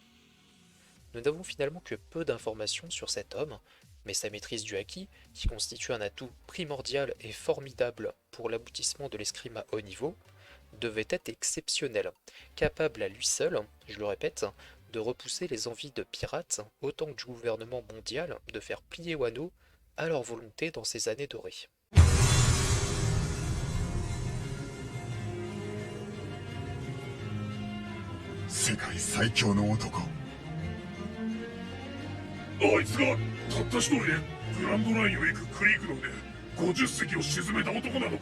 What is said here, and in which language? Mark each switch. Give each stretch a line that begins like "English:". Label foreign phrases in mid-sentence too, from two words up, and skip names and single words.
French: Nous n'avons finalement que peu d'informations sur cet homme, mais sa maîtrise du haki, qui constitue un atout primordial et formidable pour l'aboutissement de l'escrime à haut niveau, devait être exceptionnelle, capable à lui seul, je le répète, de repousser les envies de pirates autant que du gouvernement mondial de faire plier Wano à leur volonté dans ces années dorées.
Japanese: 世界最強の男。あいつがたった一人でグランドラインを行くクリークの船50隻を沈めた男なのか。